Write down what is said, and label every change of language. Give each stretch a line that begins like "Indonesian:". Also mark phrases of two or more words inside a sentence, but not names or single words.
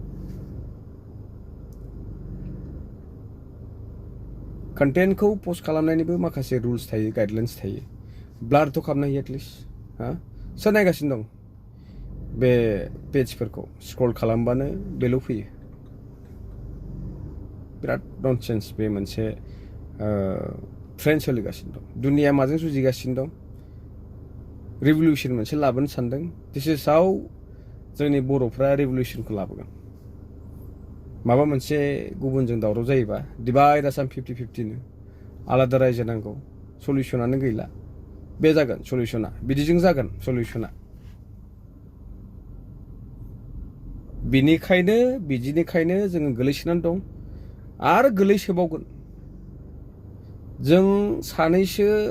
Bodo: कन्टेन्टखौ पोस्ट खालामनायनिबो माखासे रुल्स थायो गाइडलाइन्स थायो ब्लारथ' खालामनो हायो एटलिस्ट सोर नायगासिनो दं बे पेजफोरखौ स्क्रल खालामबानो बेल' फैयो बिराद ननसेन्स बे मोनसे ट्रेन्ड सोलिगासिनो दं दुनिया माजों जुजिगासिनो दं रिभलिउसन मोनसे लाबोनो सानदों
English: this is how
Bodo: जोंनि बर'फ्रा रिभलिउसनखौ लाबोगोन माबा मोनसे गुबुनजों दावराव जायोबा डिभाइड आसाम 50-50 नो आलादा रायजो नांगौ सलिउसनानो गैला बे जागोन सलिउसना बिदिजों जागोन सलिउसना बिदिनिखायनो जोङो गोलैसोनानै दं आरो गोलैसोबावगोन जों सानैसो